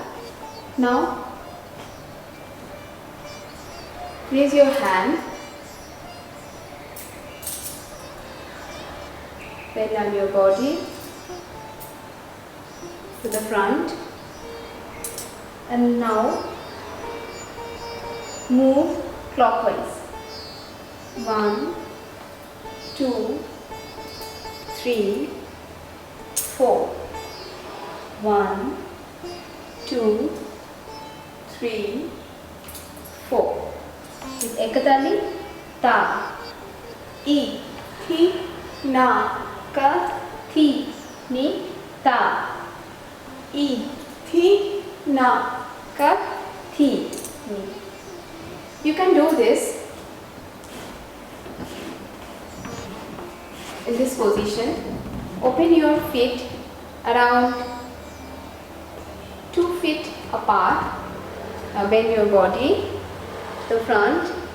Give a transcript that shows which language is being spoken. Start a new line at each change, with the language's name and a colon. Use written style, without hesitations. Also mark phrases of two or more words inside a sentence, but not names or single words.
English: Now raise your hand, bend down your body to the front, and now move clockwise. 1, 2, 3, 4. 1, 2, 3, 4. With Ekatali, ta, I, thi, na, ka, thi, ni, ta, I, thi, na, ka, thi, ni. You can do this in this position. Open your feet around 2 feet apart. Now bend your body to the front.